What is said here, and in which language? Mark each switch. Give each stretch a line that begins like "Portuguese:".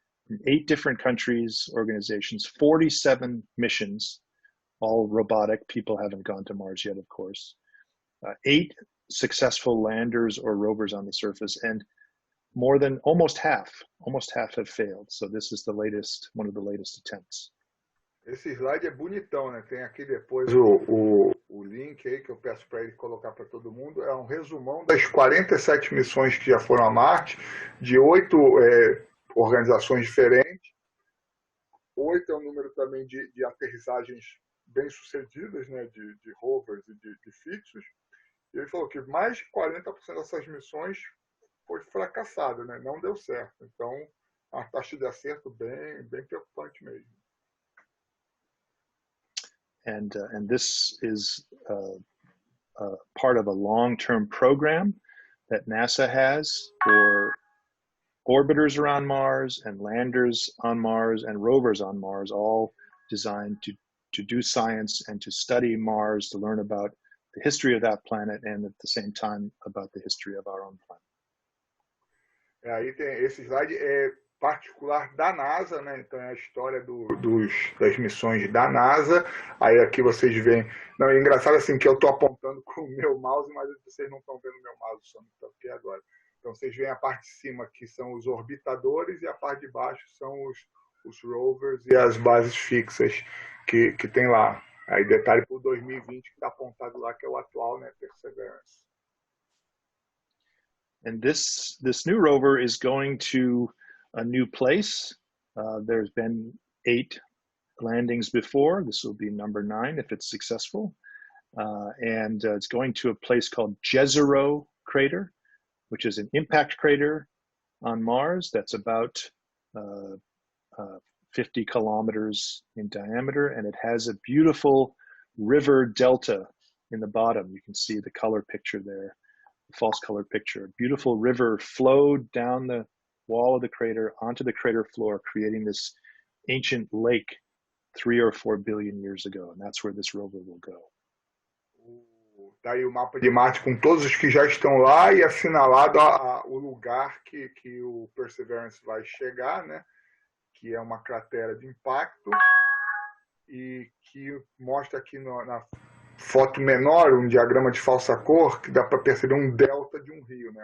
English: In 8 different countries, organizations, 47 missions, all robotic. People haven't gone to Mars yet, of course. 8 successful landers or rovers on the surface, and almost half have failed. So this is one of the latest attempts.
Portuguese: Esse slide é bonitão, né? Tem aqui depois o link aí que eu peço para ele colocar para todo mundo. É um resumão das 47 missões que já foram a Marte, de 8 organizações diferentes. 8 é um número também de aterrissagens bem-sucedidas, né? De rovers e de fixos. E ele falou que mais de 40% dessas missões foi fracassada, né? Não deu certo. Então, a taxa de acerto bem preocupante mesmo.
English: And this is part of a long-term program that NASA has for orbiters around Mars and landers on Mars and rovers on Mars, all designed to do science and to study Mars, to learn about the history of that planet and at the same time about the history of our own planet.
Portuguese: Aí tem esse slide particular da NASA, né? Então é a história das missões da NASA. Aí aqui vocês veem. Não, é engraçado assim que eu estou apontando com o meu mouse, mas vocês não estão vendo o meu mouse, só não estou aqui agora. Então vocês veem a parte de cima que são os orbitadores e a parte de baixo são os rovers e as bases fixas que tem lá. Aí detalhe para o 2020 que está apontado lá, que é o atual, né? Perseverance.
English: And this new rover is going to a new place. There's been 8 landings before. This will be number 9 if it's successful. And it's going to a place called Jezero Crater, which is an impact crater on Mars that's about 50 kilometers in diameter, and it has a beautiful river delta in the bottom. You can see the color picture there, the false color picture. A beautiful river flowed down the wall of the crater onto the crater floor, creating this ancient lake 3 or 4 billion years ago, and that's where this rover will go.
Portuguese: Tá aí o mapa de Marte com todos os que já estão lá e assinalado o lugar que o Perseverance vai chegar, né? Que é uma cratera de impacto e que mostra aqui na foto menor um diagrama de falsa cor que dá para perceber um delta de um rio, né?